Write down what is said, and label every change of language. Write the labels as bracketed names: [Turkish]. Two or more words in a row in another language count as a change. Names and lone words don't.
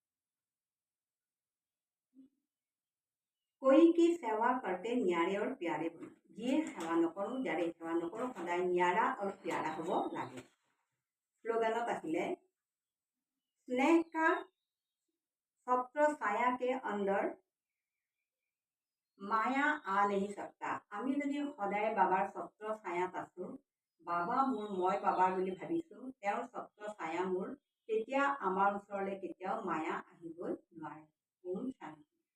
[Hindi] कोई की सेवा करते न्यारे और प्यारे बनो। [Assamese] যিয়ে সেৱা নকৰোঁ, যাৰে সেৱা নকৰোঁ, সদায় [Hindi] न्यारा और प्यारा [Assamese] হ'ব লাগে। শ্লোগানত আছিলে, [Hindi] स्नेह का छत्र छाया के अंदर माया आ नहीं सकता। [Assamese] আমি যদি সদায় বাবাৰ ছত্ৰ ছায়াত আছোঁ, বাবা মোৰ মই বাবাৰ বুলি ভাবিছোঁ, তেওঁৰ ছত্ৰ ছায়া মোৰ, তেতিয়া আমাৰ ওচৰলৈ কেতিয়াও মায়া আহিবই নোৱাৰে। ওম শান্তি।